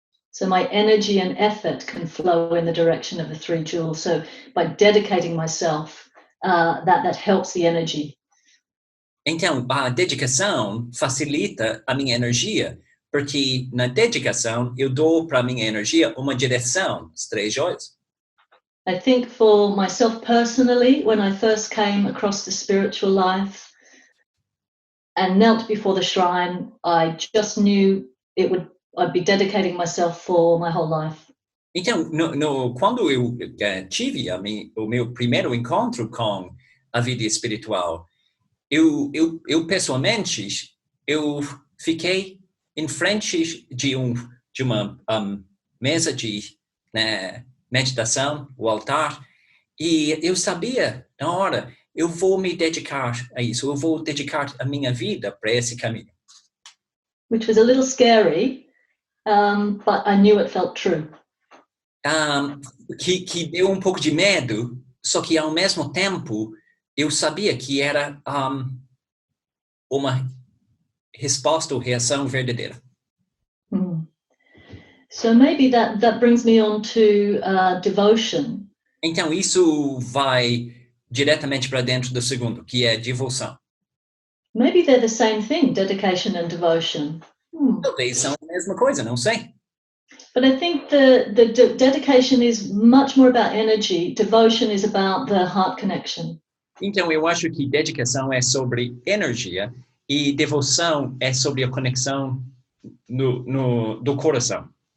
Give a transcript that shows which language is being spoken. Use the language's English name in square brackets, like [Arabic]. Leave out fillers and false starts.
[English] So my energy and effort can flow in the direction of the three jewels. So by dedicating myself, that helps the energy. [Portuguese] Então, a dedicação facilita a minha energia, porque na dedicação eu dou para a minha energia uma direção, as três joias. [English] I think for myself personally, when I first came across the spiritual life and knelt before the shrine, I just knew I'd be dedicating myself for my whole life. [Portuguese] Então, quando eu tive o meu primeiro encontro com a vida espiritual, eu pessoalmente, eu fiquei em frente de uma mesa de meditação, o altar, e eu sabia, na hora, eu vou me dedicar a isso, eu vou dedicar a minha vida para esse caminho. [English] Which was a little scary, but I knew it felt true. [Portuguese] Que deu um pouco de medo, só que ao mesmo tempo eu sabia que era uma resposta ou reação verdadeira. [English] So maybe that brings me on to devotion. [Portuguese] Então isso vai diretamente para dentro do segundo, que é devoção. [English] Maybe they're the same thing, dedication and devotion. [Portuguese] Talvez são a mesma coisa, não sei. [English] But I think the dedication is much more about energy. Devotion is about the heart connection. [Portuguese] Então eu acho que dedicação é sobre energia e devoção é sobre a conexão do coração.